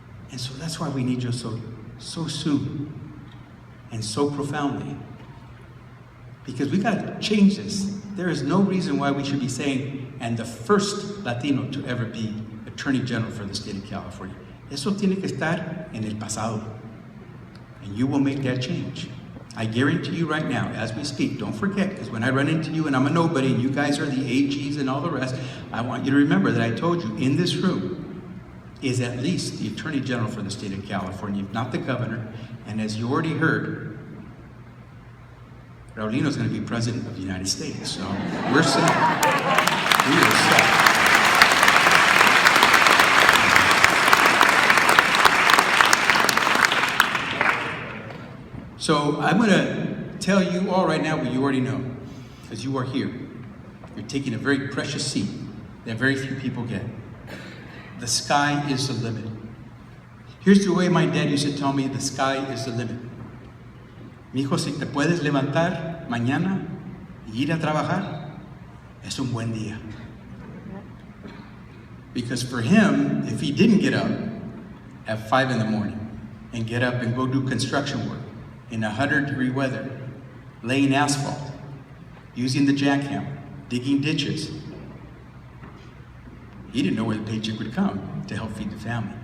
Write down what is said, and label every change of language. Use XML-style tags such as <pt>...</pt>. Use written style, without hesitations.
<en>And so that's why we need you so soon and so profoundly. Because we got to change this. There is no reason why we should be saying, and the first Latino to ever be Attorney General for the state of California.</en> <es>Eso tiene que estar en el pasado.</es> <en>And you will make that change. I guarantee you right now, as we speak, don't forget, because when I run into you and I'm a nobody and you guys are the AGs and all the rest, I want you to remember that I told you in this room is at least the Attorney General for the state of California, if not the governor. And as you already heard, Raulino's going to be President of the United States. So we're set. We are set. So I'm going to tell you all right now what you already know, because you are here. You're taking a very precious seat that very few people get. The sky is the limit. Here's the way my dad used to tell me, the sky is the limit.</en> <es>Mi hijo, si te puedes levantar mañana y ir a trabajar, es un buen día.</es> <en>Because for him, if he didn't get up at 5 in the morning and get up and go do construction work in 100-degree weather, laying asphalt, using the jackhammer, digging ditches, he didn't know where the paycheck would come to help feed the family.</en>